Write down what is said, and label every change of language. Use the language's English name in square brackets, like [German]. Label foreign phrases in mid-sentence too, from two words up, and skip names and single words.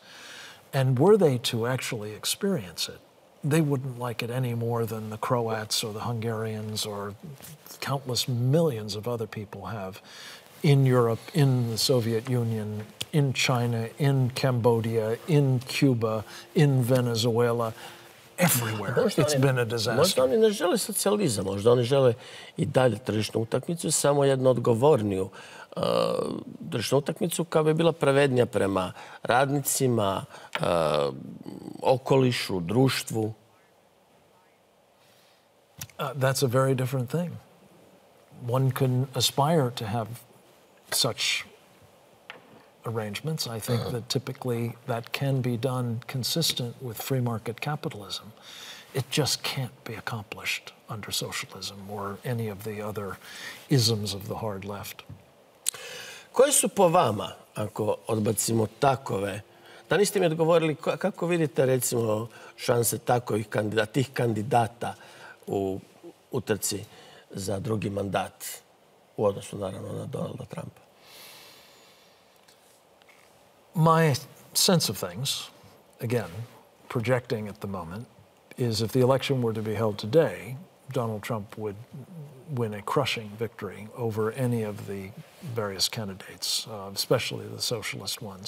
[English] And were they to actually experience it, they wouldn't like it any more than the Croats or the Hungarians or countless millions of other people have in Europe, in the Soviet Union, in China, in Cambodia, in Cuba, in Venezuela. Everywhere. It's been a disaster. [Croatian] Možda oni ne žele socijalizam, možda oni žele i dalje tržišnu utakmicu, samo jednu odgovorniju tržišnu utakmicu koja bi bila pravednija prema radnicima, okolišu, društvu. [English] That's a very different thing. One can aspire to have such arrangements. I think that typically that can be done consistent with free market capitalism. It just can't be accomplished under socialism or any of the other isms of the hard left. [Croatian] Koji su po vama, ako odbacimo takove, da niste mi odgovorili kako vidite recimo šanse tih kandidata u utrci za drugi mandat u odnosu naravno na Donalda Trumpa? [English] My sense of things, again, projecting at the moment, is if the election were to be held today, Donald Trump would win a crushing victory over any of the various candidates, especially the socialist ones.